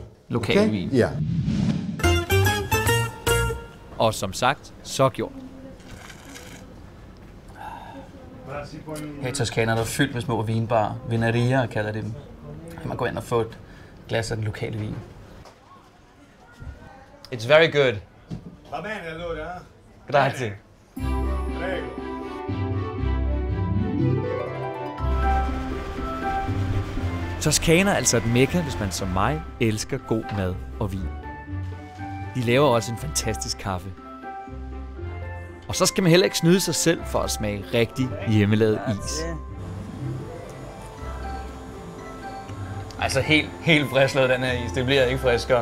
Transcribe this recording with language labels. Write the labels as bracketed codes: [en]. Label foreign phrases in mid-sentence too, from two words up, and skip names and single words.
[da] Lokal vin. Ja. Og som sagt, så gjort. Her i Toscana er der fyldt med små vinbarer. Vineria kalder de dem. Man går ind og får et glas af den lokale vin. [en] It's very good. [it] Va bene allora? Grazie. Prego. [da] Toscana er altså et mekka, hvis man som mig elsker god mad og vin. De laver også en fantastisk kaffe. Og så skal man heller ikke snyde sig selv for at smage rigtig hjemmelavet is. Altså helt frisklavet den her is. Det bliver ikke friskere.